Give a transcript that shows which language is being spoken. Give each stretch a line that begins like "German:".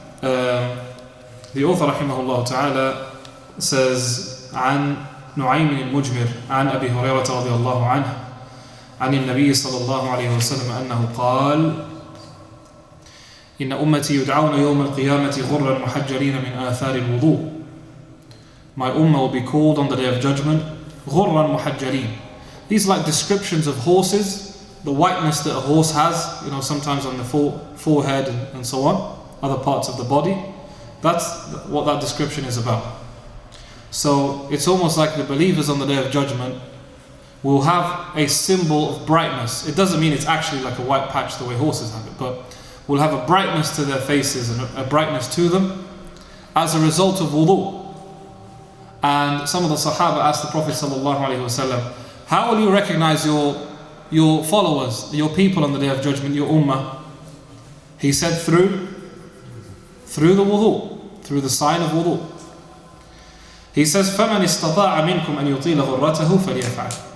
English: The author rahimahullah ta'ala says
Arabic: عن نعيم المجمر عن أبي هريرة رضي الله عنه عن النبي صلى الله عليه وسلم أنه قال إن أمتي يدعون يوم القيامة غرا محجلين من آثار الوضوء.
English: My ummah will be called on the day of judgment
Arabic: غرا محجلين.
English: These are like descriptions of horses, the whiteness that a horse has, sometimes on the forehead and so on, other parts of the body. That's what that description is about. So it's almost like the believers on the day of judgment will have a symbol of brightness. It doesn't mean it's actually like a white patch the way horses have it, but will have a brightness to their faces and a brightness to them as a result of wudu. And some of the Sahaba asked the Prophet ﷺ, how will you recognize your followers, your people on the day of judgment, your ummah? He said through the wudu, through the sign of wudu. He says,
Arabic: فَمَنِ اسْتَطَاعَ مِنْكُمْ أَنْ يُطِيلَ غُرَّتَهُ فَلْيَفْعَلْ.